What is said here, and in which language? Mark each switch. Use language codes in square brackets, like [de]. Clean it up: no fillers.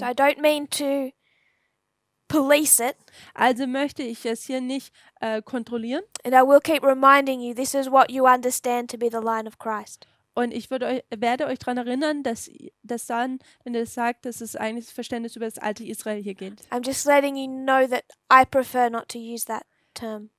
[en] So I don't mean to police it, [de] Also möchte ich es hier nicht kontrollieren. [en] and I will keep reminding you this is what you understand to be the line of Christ. [de] Und ich werde euch daran erinnern, dass dann, wenn ihr sagt, dass es eigentlich das Verständnis über das alte Israel hier geht. [en] I'm just letting you know that I prefer not to use that term.